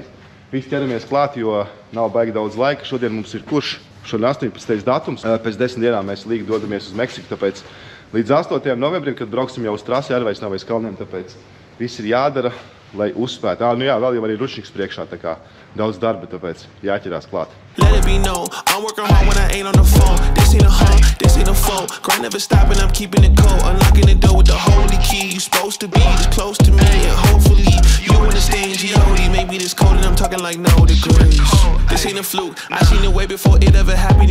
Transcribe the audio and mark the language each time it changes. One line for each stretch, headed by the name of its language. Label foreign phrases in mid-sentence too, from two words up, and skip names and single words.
Latvian: Visi ķeramies klāt, jo nav baigi daudz laika. Šodien mums ir kurš? Šodien 18. datums. Pēc 10 dienām mēs līgi dodamies uz Meksiku, tāpēc līdz 8. novembrim, kad brauksim jau uz trasi, arī nav aiz kalniem, tāpēc viss ir jādara, lai uzspētu. Nu jā, vēl jau arī ručniks priekšā, tā kā daudz darba, tāpēc jāķerās klāt.
English: Let it be known, I'm working hard when I ain't on the phone. This ain't a home, this ain't a phone. Grind never stopping, I'm keeping it cold. Unlocking the door with the holy key. You supposed to be this close to me, and hopefully you understand G.O.D. Maybe this cold and I'm talking like no degrees. This ain't a fluke, I seen it way before it ever happened.